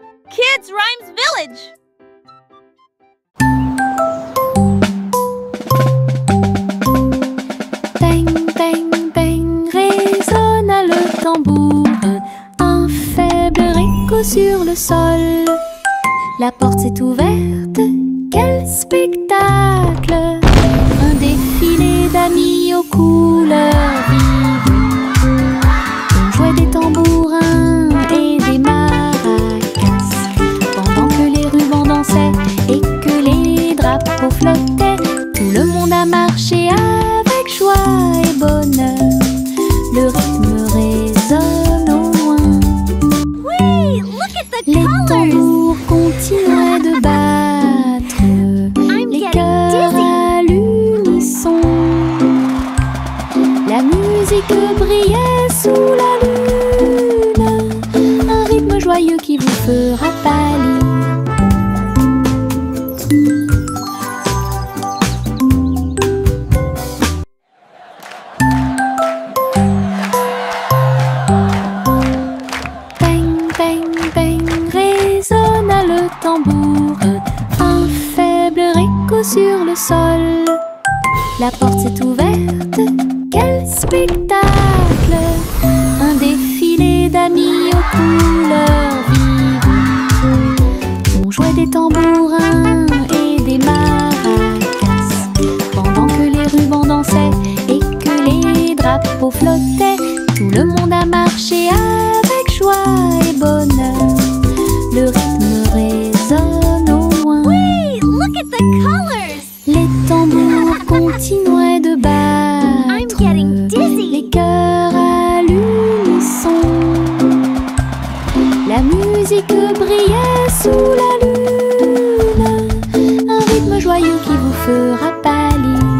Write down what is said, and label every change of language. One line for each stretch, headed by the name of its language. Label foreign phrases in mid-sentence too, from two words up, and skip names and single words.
French: Kids Rhymes Village. Bang, bang, bang, résonna le tambour. Un faible écho sur le sol. La porte s'est ouverte, quel spectacle! Un défilé d'amis aux couleurs vives. On jouait des tambourins et des maracas, pendant que les rubans dansaient et que les drapeaux flottaient. Tout le monde a marché avec joie et bonheur. Le rythme résonne au loin.
English: Wait, look at the
French: Les
English: colors.
French: tambours continuaient de battre, les
English: getting
French: cœurs à l'unisson. La musique brillait sous la lune, un rythme joyeux qui vous fera pâlir. Bang, bang, bang, résonna le tambour. Un faible écho sur le sol. La porte s'est ouverte, quel spectacle! Un défilé d'amis aux couleurs vives. On jouait des tambourins et des maracas, pendant que les rubans dansaient et que les drapeaux flottaient. Tout le monde a marché avec joie et bonheur. Le rythme résonne au loin.
English: Wait, look at the colors.
French: Les tambours continuaient de
English: I'm
French: battre,
English: getting dizzy.
French: les cœurs à l'unisson. La musique brillait sous la lune, un rythme joyeux qui vous fera pâlir.